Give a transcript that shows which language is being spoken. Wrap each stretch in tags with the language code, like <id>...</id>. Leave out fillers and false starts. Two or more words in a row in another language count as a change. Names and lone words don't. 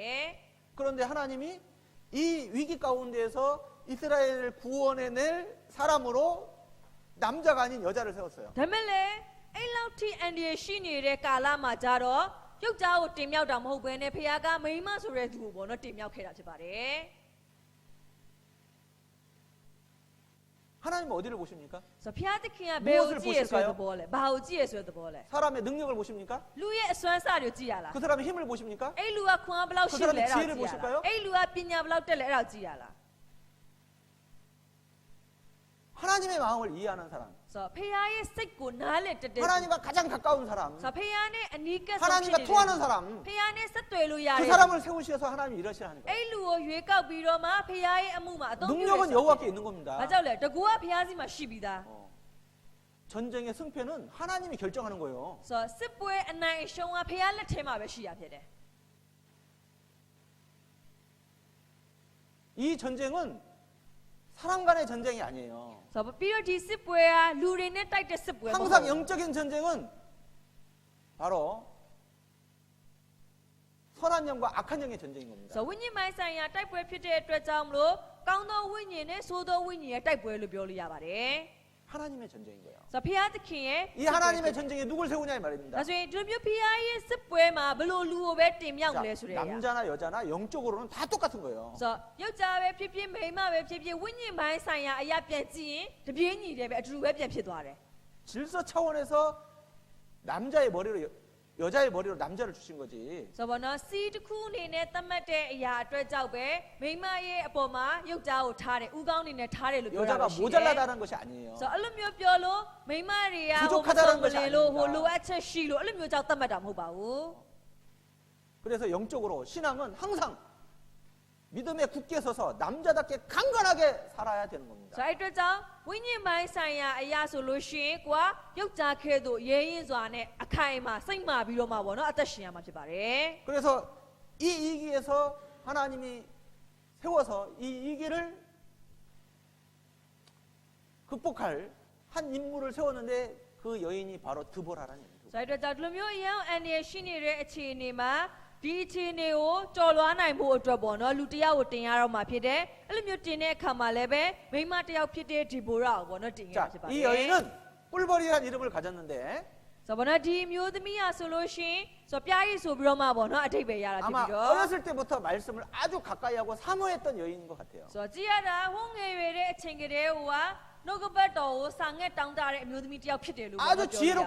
<ko>그런데 하나님이 이 위기 가운데에서 이스라엘을 구원해낼 사람으로 남자가 아닌 여자를 세웠어요.</ko> <my>ဒါမဲ့လည်းအဲ့လောက်ထိအန်ဒီရရှိနေတဲ့ကာလမှာကြတော့ယောက်ျားကိုတင်မြောက်တာမဟုတ်ဘဲနဲ့ဖခင်ကမိန်းမဆိုတဲ့သူကိုပေါ့နော်တင်မြောက်ခဲ့တာဖြစ်ပါတယ်</my> <ko>하나님은 어디를 보십니까?</ko> <my>ဆိုတော့ဖခင်သခင်ကဘယ်ကိုကြည့်ရဆိုတဲ့သဘောလဲဘာကိုကြည့်ရဆိုတဲ့သဘောလဲ</my> <ko>사람의 능력을 보십니까?</ko> <my>လူရဲ့အစွမ်းစားတွေကိုကြည့်ရလား</my> <ko>그 사람의 힘을 보십니까?</ko> <my>အဲ့လူကခွန်အားဘယ်လောက်ရှိလဲအဲ့ဒါကိုကြည့်ရလားအဲ့လူကပညာဘယ်လောက်တက်လဲအဲ့ဒါကိုကြည့်ရလား</my> <ko>하나님의 마음을 이해하는 사람,</ko> <my>ဆိုတော့ဖခင်ရဲ့စိတ်ကိုနားလည်တတ်တဲ့</my> <ko>하나님과 가장 가까운 사람,</ko> <my>ဆိုတော့ဖခင်နဲ့အနီးကပ်ဆုံးဖြစ်</my> <ko>하나님과</ko> <my>နေတဲ့</my> <ko>통하는 사람,</ko> <my>ဖခင်နဲ့ဆက်သွယ်လို့ရ</my> <ko>그</ko> <my>တဲ့</my> <ko>사람을 세우셔서 하나님이 일하시라는 거예요.</ko> <my>အဲ့လူကိုရွေးကောက်ပြီးတော့မှဖခင်ရဲ့အမှုမှာအသုံးပြုတယ်</my> <ko>능력은 여호와께 있는 겁니다.</ko> <my>ဘာကြောင့်လဲတကူကဖခင်စီမှာရှိပြီးသား</my> <ko>전쟁의 승패는 하나님이 결정하는 거예요.</ko> <my>ဆိုတော့စစ်ပွဲအနိုင်အရှုံးကဖခင်လက်ထဲမှာပဲရှိရဖြစ်တယ်</my> <ko>이 전쟁은 사람 간의 전쟁이 아니에요.</ko> <my>ဆိုတော့ပြီးတော့ဒီစစ်ပွဲကလူတွေနဲ့တိုက်တဲ့စစ်ပွဲမဟုတ်</my> <ko>항상 영적인 전쟁은 바로 선한 영과 악한 영의 전쟁인 겁니다.</ko> <my>ဆိုတော့ဝိညာဉ်ပိုင်းဆိုင်ရာတိုက်ပွဲဖြစ်တဲ့အတွက်ကြောင့်မလို့ကောင်းသောဝိညာဉ်နဲ့ဆိုးသောဝိညာဉ်ရဲ့တိုက်ပွဲလို့ပြောလို့ရပါတယ်</my> <ko>하나님의 전쟁인 거예요.</ko> <my>ဆိုတော့ဖခင်သခင်ရဲ့</my> <ko>이 하나님의 전쟁에 누굴 세우냐 이 말입니다.</ko> <my>ဒါဆိုရင်ဒီလိုမျိုးဖခင်ရဲ့စစ်ပွဲမှာဘယ်လိုလူကိုပဲတင်မြောက်မ</my> <ko>자,</ko> <my>လဲဆိုတဲ့အရာ</my> <ko>남자나 여자나 영적으로는 다 똑같은 거예요.</ko> <my>ဆိုတော့ယောက်ျားပဲဖြစ်ဖြစ်မိန်းမပဲဖြစ်ဖြစ်ဝိညာဉ်ပိုင်းဆိုင်ရာအရာပြန်ကြည့်ရင်တပြေးညီတယ်ပဲအတူတူပဲပြန်ဖြစ်သွားတယ်</my> <ko>질서 차원에서 남자의 머리로 여자의 머리로 남자를 주신 거지.</ko> <my>ဆိုတော့နော်စီးတစ်ခုအနေနဲ့သတ်မှတ်တဲ့အရာအတွက်ကြောင့်ပဲမိန်းမရဲ့အပေါ်မှာယောက်ျားကိုထားတယ်ဥကောင်းအနေနဲ့ထားတယ်လို့ပြောတာ</my> <ko>여자가</ko> <my>ရှိတယ်</my> <ko>모자라다는 것이 아니에요.</ko> <my>ဆိုတော့အဲ့လိုမျိုးပြောလို့မိန်းမတွေက</my> <ko>부족하다는</ko> <my>မ</my> <ko>것이</ko> <my>လင်လို့</my> <ko>아닙니다.</ko> <my>ဟိုလိုအပ်ချက်ရှိလို့အဲ့လိုမျိုးကြောင့်သတ်မှတ်တာမဟုတ်ပါဘူး</my> <ko>그래서 영적으로 신앙은 항상 믿음에 굳게 서서 남자답게 강건하게 살아야 되는 겁니다.</ko> <my>ဆိုတော့အဲ့အတွက်ကြောင့်ဝိညာဉ်ပိုင်းဆိုင်ရာအရာဆိုလို့ရှိရင်ကိုကယောက်ျားခဲတို့ရဲရင်စွာနဲ့အခိုင်အမာစိတ်မာပြီးတော့မှပေါ့နော်အသက်ရှင်ရမှာဖြစ်ပါတယ်</my> <ko>그래서 이 위기에서 하나님이 세워서 이 위기를 극복할 한 인물을 세웠는데 그 여인이 바로 드보라라는 여인.</ko> <my>ဆိုတော့ကြောင့်ဒီလိုမျိုးအရောင်အန်ရရှိနေတဲ့အခြေအနေမှာဒီအခြေအနေကိုကြော်လွှားနိုင်ဖို့အတွက်ပေါ့နော်လူတစ်ယောက်ကိုတင်ရတော့မှာဖြစ်တယ်အဲ့လိုမျိုးတင်တဲ့အခါမှာလည်းပဲမိန်းမတစ်ယောက်ဖြစ်တဲ့ဒီဘိုရာကိုပေါ့နော်တင်ရ</my> <ko>자,</ko> <my>ဖြစ်ပါတယ်</my> <ko>이 여인은 꿀벌이라는 이름을 가졌는데</ko> <my>ဆိုတော့နော်ဒီမျိုးသမီးရဆိုလို့ရှိရင်ဆိုပြားရည်ဆိုပြီးတော့မှပေါ့နော်အထိပ္ပယ်ရတာဖြစ်</my> <ko>아마</ko> <my>ပြီးတော့</my> <ko>어렸을 때부터 말씀을 아주 가까이 하고 사모했던 여인인 것 같아요.</ko> <my>ဆိုတော့ကြည့်ရတာဟိုငယ်ရွယ်တဲ့အချိန်ကတည်းကနှုတ်ကပတ်တော်ကိုစာငက်တောင်းတတဲ့အမျိုးသမီးတစ်ယောက်ဖြစ်တယ်လို့ပြော</my> <ko>아주</ko> <my>လို့ရ</my> <ko>지혜롭고</ko>